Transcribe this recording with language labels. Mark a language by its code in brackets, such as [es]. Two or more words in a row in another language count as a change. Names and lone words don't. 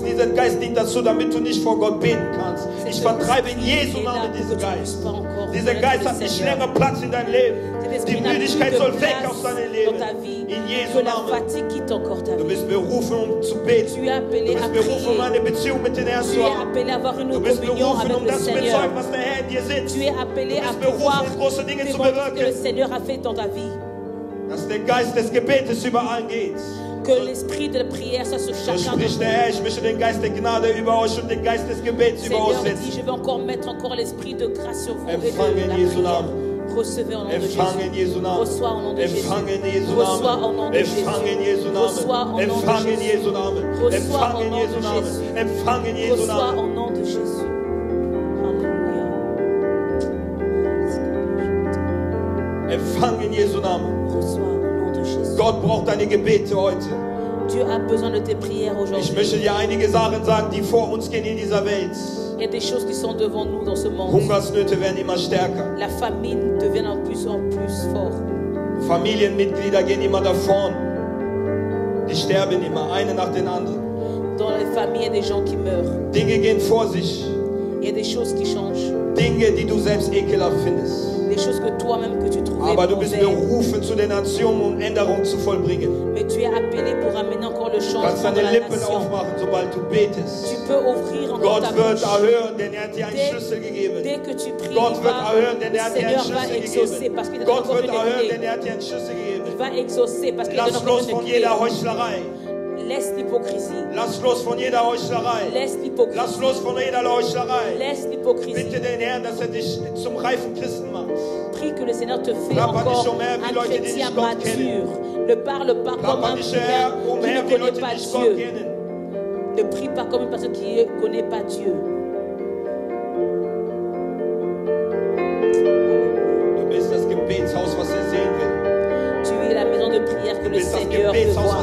[de] Dieser Geist dient dazu, damit du nicht vor Gott beten kannst. Ich vertreibe in Jesu Namen diesen Geist. Dieser Geist hat nicht länger Platz in deinem Leben. Die Müdigkeit soll weg aus deinem Leben. In Jesu Namen. Du bist berufen, um zu beten. Du bist berufen, um eine Beziehung mit den Herrn zu haben. Du bist berufen, um das zu bezeugen, was der Herr in dir sitzt. [fr] Tu es appelé à [de] Du bist [fr] pouvoir [de] berufen, große Dinge zu [fr] démontrer ce que le [de] bewirken. [fr] Seigneur a fait dans ta vie. [de] Dass der Geist des Gebetes überall geht. [fr] Que l'esprit de la prière soit sur [de] So [fr] chacun de [de] spricht der [fr] nous. [de] Herr, ich mische den Geist der Gnade über euch und den Geist des Gebets über euch [fr] Seigneur dit, [de] setzen. [fr] je vais encore mettre encore l'esprit de grâce sur vous et [de] Empfange [fr] de la [de] in Jesu [fr] prière. [de] Namen. [fr] Recevez au nom de [de] Empfange in [fr] Jésus. [de] Jesu Namen. [fr] Reçois au nom de Jésus. [de] Empfange in Jesu [fr] Reçois au nom [de] Namen. [fr] de Jésus. [de] Empfange in Jesu [fr] Reçois [de] Namen. [fr] au nom de [de] Empfange in [fr] Jésus. [de] Jesu Namen. [fr] Reçois [de] Empfange [fr] au [de] in [fr] nom [de] Jesu [fr] de [de] Namen. [fr] Jésus. [de] Empfange in Jesu [fr] Reçois [de] Namen. [fr] au nom de Jésus. Alléluia. [de] Empfange in Jesu Namen. [fr] Reçois au nom de Jésus. [de] Gott braucht deine Gebete heute. [fr] Dieu a besoin de tes prières [de] Ich [fr] aujourd'hui. [de] möchte dir einige Sachen sagen, die vor uns gehen in dieser Welt. [fr] Il y a des choses qui sont devant nous dans ce monde. [de] Hungersnöte werden immer stärker. [fr] La famine devient en plus fort. [de] Familienmitglieder gehen immer davon. Die sterben immer, eine nach den anderen. [fr] Dans les familles, il y a des gens qui meurent. [de] Dinge gehen vor sich. [fr] Il y a des choses qui changent. [de] Dinge, die du selbst ekelhaft findest. [fr] Des choses que toi-même que tu trouvais [de] Aber du bist [fr] mauvaises. [de] berufen zu den Nationen, um Änderungen zu vollbringen. [fr] Mais tu es appelé pour amener encore le [de] Du kannst [fr] changement dans [de] deine [fr] la [de] Lippen [fr] nation. [de] aufmachen, sobald du betest. [fr] Tu peux ouvrir encore [de] Gott [fr] ta [de] wird [fr] bouche. [de] erhören, denn er hat dir einen Schlüssel [fr] Dès [de] gegeben. [fr] que tu pries, [de] Gott wird erhören, denn [fr] le [de] er hat dir einen [fr] Seigneur va [de] Schlüssel [fr] exaucer parce qu'il [de] gegeben. [fr] te donne [de] Gott [fr] encore [de] wird [fr] une [de] erhören, [fr] clé. [de] denn er hat dir einen Schlüssel [fr] Il [de] gegeben. [fr] va exaucer parce qu'il te [de] Lass [fr] donne encore [de] los [fr] une [de] von [fr] clé. [de] jeder Heuchlerei. [fr] Laisse l'hypocrisie. [de] Lass los von jeder Heuchlerei. [fr] Laisse l'hypocrisie. [de] Lass los von jeder Heuchlerei. [fr] Laisse l'hypocrisie. [de] Bitte den Herrn, dass dich zum reifen Christen macht. [fr] Prie que le Seigneur te fait encore un chrétien mature. Ne parle pas comme un chrétien qui ne connaît pas Dieu. Ne prie pas comme une personne qui ne connaît pas Dieu. Tu es la maison de prière que le Seigneur veut voir.